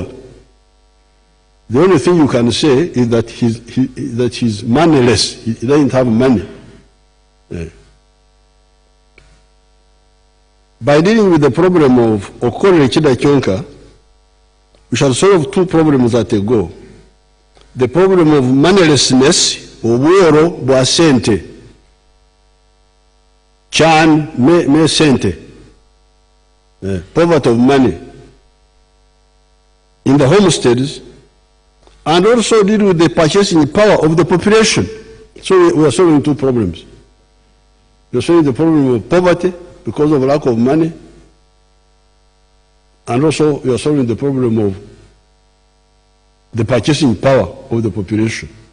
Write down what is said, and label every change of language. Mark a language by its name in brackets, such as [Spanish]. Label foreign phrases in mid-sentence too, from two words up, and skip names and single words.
[English] The only thing you can say is that he's moneyless. He doesn't have money. Yeah. By dealing with the problem of [Nyankole] Okole Chidachonka, [English] we shall solve two problems at a go. The problem of moneylessness, [Nyankole] obwero bwa sente, [Acoli] chan me sente, [English] poverty of money in the homesteads, and also deal with the purchasing power of the population. So we are solving two problems. We are solving the problem of poverty because of lack of money, and also we are solving the problem of the purchasing power of the population.